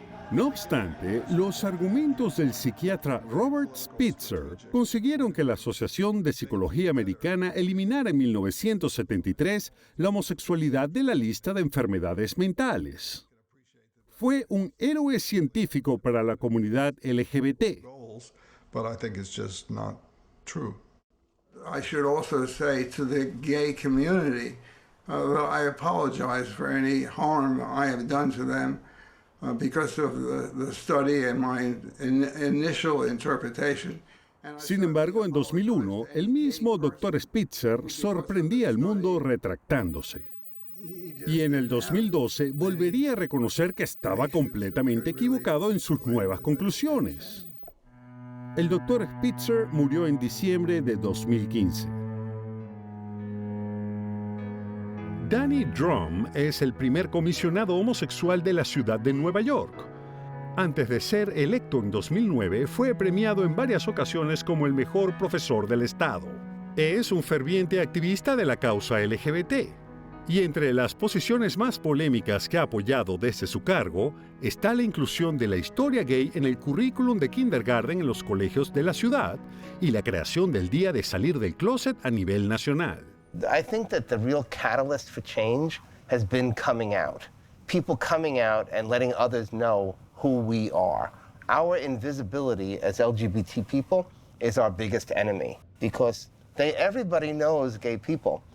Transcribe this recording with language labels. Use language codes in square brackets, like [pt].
[es] No obstante, los argumentos del psiquiatra Robert Spitzer consiguieron que la Asociación de Psicología Americana eliminara en 1973 la homosexualidad de la lista de enfermedades mentales. Fue un héroe científico para la comunidad LGBT. [en] But I think it's just not true. I should also say to the gay community that I apologize for any harm I have done to them because of the study and my initial interpretation. [es] Sin embargo, en 2001, el mismo Dr. Spitzer sorprendía al mundo retractándose. Y en el 2012 volvería a reconocer que estaba completamente equivocado en sus nuevas conclusiones. El Dr. Spitzer murió en diciembre de 2015. Danny Drum es el primer comisionado homosexual de la ciudad de Nueva York. Antes de ser electo en 2009, fue premiado en varias ocasiones como el mejor profesor del estado. Es un ferviente activista de la causa LGBT. Y entre las posiciones más polémicas que ha apoyado desde su cargo está la inclusión de la historia gay en el currículum de kindergarten en los colegios de la ciudad y la creación del Día de Salir del Closet a nivel nacional. [en] I think that the real catalyst for change has been coming out. People coming out and letting others know who we are. Our invisibility as LGBT people is our biggest enemy because everybody knows gay people.